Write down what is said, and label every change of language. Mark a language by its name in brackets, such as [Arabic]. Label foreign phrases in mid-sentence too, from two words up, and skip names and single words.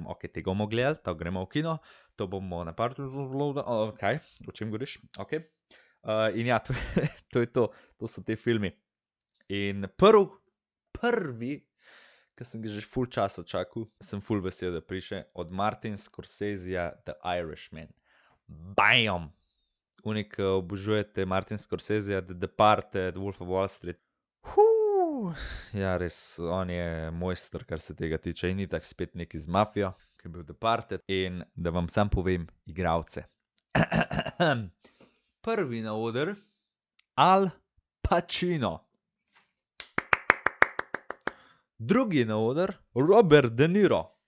[Slovenian] Ok, tega bomo gledali, to gremo v kino, to bomo na partu zelo, kaj, o čem govoriš? Ok. In ja, to je to, to so te filmi. In prvi, ki sem ga že ful časa čakal, sem ful vesel, da priše, od Martin Scorseseja The Irishman. Bam! Unik obožujete Martin Scorseseja, The Departed, Wolf of Wall Street. Ja, res, on je mojster, kar se tega tiče, in ni tak spet neki z mafijo, ki je bil Departed. In da vam sam povem igralce. Prvi na oder, Al Pacino. Drugi na oder, Robert De Niro.